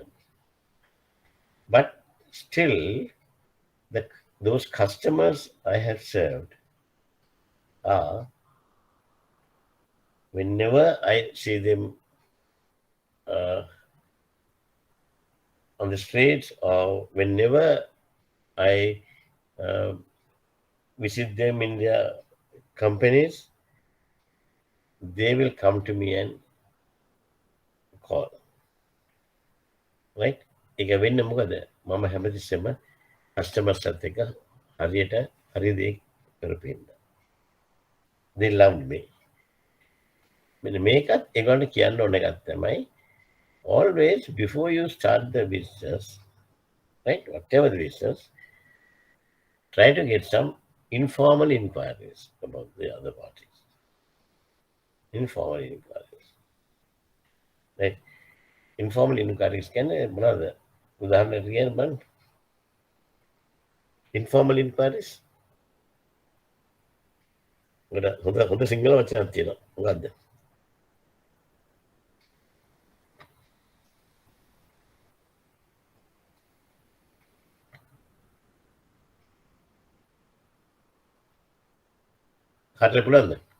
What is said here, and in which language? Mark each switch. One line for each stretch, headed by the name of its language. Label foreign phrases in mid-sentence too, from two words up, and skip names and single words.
English: But still, those customers I have served are, whenever I see them on the streets or whenever I visit them in their companies, they will come to me and call. Right?
Sinhala: ඒක වෙන්න මොකද මම හැමතිස්සෙම කස්ටමර්ස් අත් එක්ක හරියට හරි දේ කරපින්න.
English: They loved me.
Sinhala: මෙන්න මේකත් ඒගොල්ලන්ට කියන්න ඕන එකක් තමයි,
English: always before you start the business, right, whatever the business, try to get some informal inquiries about the other parties. Informal inquiries. Right? Informal inquiries
Sinhala: කියන්නේ මොනවාද? උදාහරණයක් කියන්න බලන්න.
English: Informal inquiries.
Sinhala: හොඳ සිංහල වචනක් තියෙනවා. මොකද්ද? කාටද පුළුවන්ද?